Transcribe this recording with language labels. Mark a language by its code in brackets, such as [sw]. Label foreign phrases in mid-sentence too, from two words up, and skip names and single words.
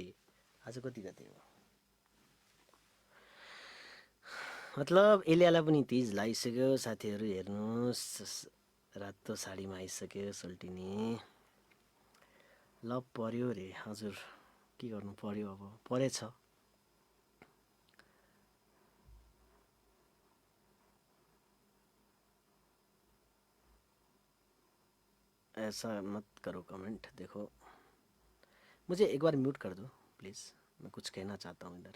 [ne] आज कति गते हो? मतलब एलियालाई पनि तिज लागिसक्यो साथीहरू, हेर्नुहोस् रातो साडीमा आइसक्यो सोल्टिनी। लभ पर्यो रे हजुर, के गर्नु पर्यो, अब परेछ। [hi] ऐसा मत करो कमेंट, देखो मुझे एक बार म्यूट कर दो प्लीज़, मैं कुछ कहना चाहता हूँ इधर।